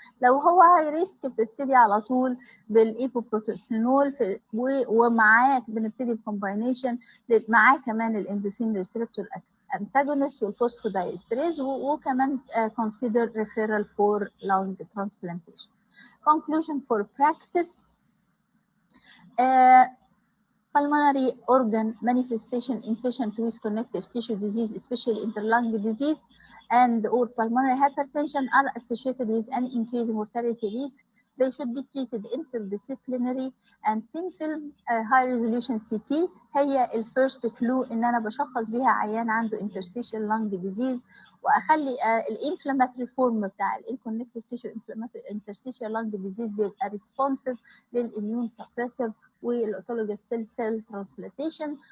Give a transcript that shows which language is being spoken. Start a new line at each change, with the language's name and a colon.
Arabic: لو هو هاي ريسك بتبتدي على طول بالايبوبروتوسينول ومعاه بنبتدي بكومباينيشن معاه كمان الاندوسين ريسبتور antagonist والفوسفودايستريز، وكمان consider referral for lung transplantation.
English: Conclusion for practice. Pulmonary organ manifestation in patient with connective tissue disease, especially interlung disease, and or pulmonary hypertension are associated with an increased mortality risk. They should be treated interdisciplinary and thin film high resolution CT
Arabic: هي الفيرست كلو ان انا بشخص بيها عيان عنده interstitial lung disease، واخلي الانفلاماتوري فورم بتاع الانكونكتيف تيشو انفلاماتوري interstitial lung disease بيبقى responsive للاميون سبريسيف والاوتولوجيس سيل ترانسبلانتيشن.